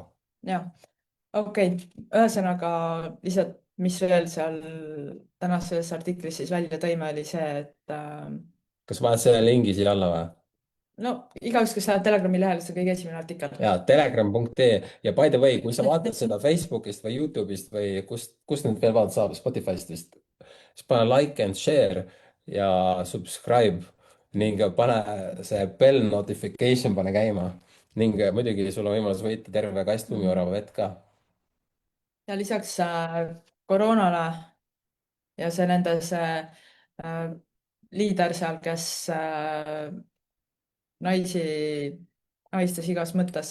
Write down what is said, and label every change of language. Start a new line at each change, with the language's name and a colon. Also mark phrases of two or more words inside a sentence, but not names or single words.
Estonian: jah, okei. ühesõnaga lihtsalt, mis veel seal tänases artiklis siis välja tõime, oli see, et kas paned selle lingi siia alla või? no igaüks, kes läheb Telegrami lehele, see on kõige esimene artikkel. ja telegram.ee ja
English: by the way,
Estonian: kui sa vaatad seda Facebookist või Youtube'ist või kust nüüd veel vaadata saab, Spotify'st vist, siis pane
English: like and share
Estonian: ja subscribe ning pane see
English: bell notification
Estonian: pane käima ning muidugi sul on võimalus võita terve kast lumiorava vett ka. ja lisaks koroonale ja see nende see liider seal, kes naisi naistes igas mõttes